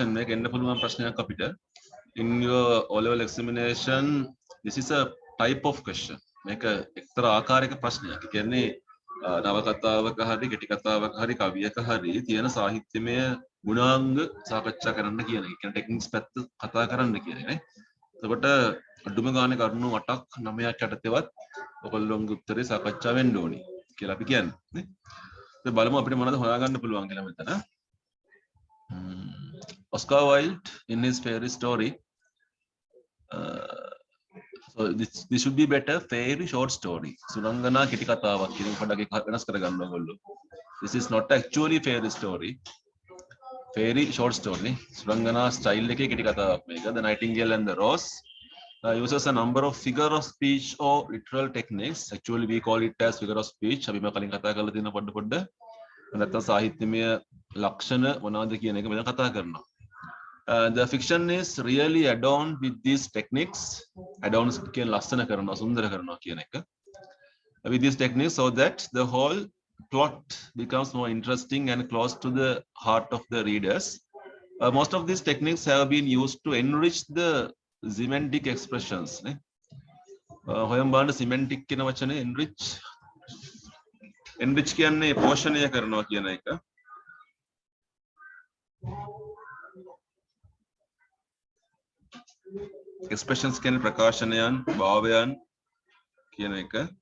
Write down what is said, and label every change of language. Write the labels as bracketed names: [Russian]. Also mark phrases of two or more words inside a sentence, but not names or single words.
[Sinhala] මේක එන්න පුළුවන් ප්‍රශ්නයක් අපිට. [English] In your O-level examination, this is a type of question. [Sinhala] මේක එක්තරා ආකාරයක ප්‍රශ්නයක්. ඒ කියන්නේ නවකතාවක හරි කෙටි කතාවක හරි කවියක හරි තියෙන සාහිත්‍යමය ගුණාංග සාකච්ඡා කරන්න කියන එක. ඒ කියන්නේ ටෙක්නික්ස් පැත්ත කතා කරන්න කියන එක නේ. එතකොට අඩුම ගානේ කරුණු 8ක් 9ක් යටතේවත් ඔයගොල්ලෝගේ උත්තරේ සාකච්ඡා වෙන්න ඕනි කියලා අපි කියන්නේ නේ. ඉතින් බලමු අපිට මොනවද හොයාගන්න පුළුවන් කියලා මෙතන. [English] Oscar Wilde in his fairy story. So this should be better fairy short story. [Sinhala] Surangana කෙටි කතාවක් කියන පොඩ්ඩක් වෙනස් කරගන්න ඕගොල්ලෝ. [English] This is not actually fairy story. Fairy short story. [Sinhala] Surangana style එකේ කෙටි කතාවක් මේක. [English] The Nightingale and the Rose uses a number of figure of speech or literal techniques. Actually we call it as figure of speech. [Sinhala] අපි මම කලින් කතා කරලා තියෙන පොඩ්ඩ නැත්නම් සාහිත්‍යමය ලක්ෂණ මොනවද කියන එක මෙතන කතා කරනවා. [English] The fiction is really adorned with these techniques. [Sinhala] Adorns කියන ලස්සන කරනවා සුන්දර කරනවා කියන එක. [English] With these techniques so that the whole plot becomes more interesting and close to the heart of the readers. Most of these techniques have been used to enrich the semantic expressions. [Sinhala] හොයම් බලන්න semantic කියන වචනේ enrich කියන්නේ පෝෂණය කරනවා කියන එක. Expressions කියන්නේ ප්‍රකාශනයන් භාවයන් කියන එක.